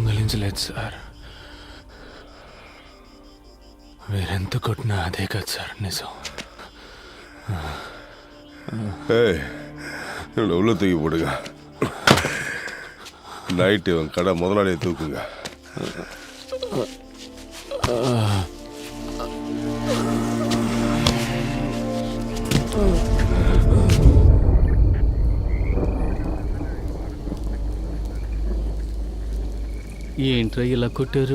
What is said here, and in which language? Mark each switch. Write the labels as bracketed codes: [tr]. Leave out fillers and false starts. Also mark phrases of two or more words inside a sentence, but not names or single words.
[te] తప్పించలేదు సార్. మీరెంత కొట్టినా అదే కదా సార్ నిజం. [ta] உள்ள தூக்கி போடுங்க. நைட்டு இவன் கடை முதலாளியை தூக்குங்க. [te] ఏంట్రా ఇలా కొట్టారు?